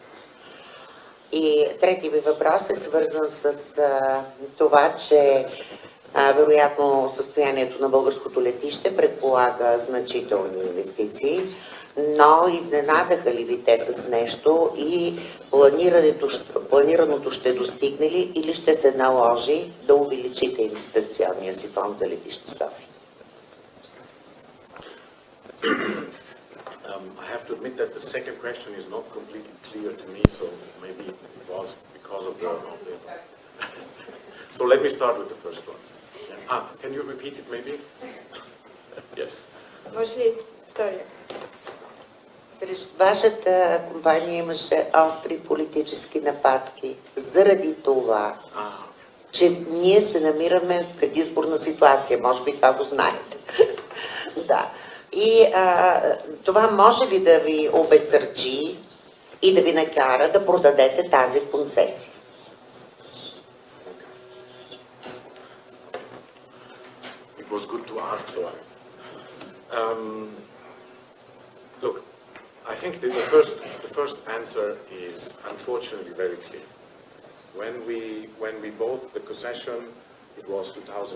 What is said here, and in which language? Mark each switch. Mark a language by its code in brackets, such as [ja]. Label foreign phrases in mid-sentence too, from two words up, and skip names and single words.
[bg] И трети ви въпрос е свързан с това, че вероятно състоянието на българското летище предполага значителни инвестиции, но изненадаха ли ви те с нещо и планираното ще достигне ли или ще се наложи да увеличите инвестиционния си фонд за летище София? [en] I have to admit that the second question is not completely clear to me, so maybe it was because of the So let me start with the first one. Can you repeat it maybe? Yes. [bg] Може ли втория? Срещу вашата компания имаше остри политически нападки заради това, че ние се намираме в предизборна ситуация. Може би това го знаете. Да. И това може ли да ви обезсърчи и да ви накара да продадете тази концесия? [en] It was good to ask, so look, I think the first answer is unfortunately very clear. When we bought the concession, it was 2000.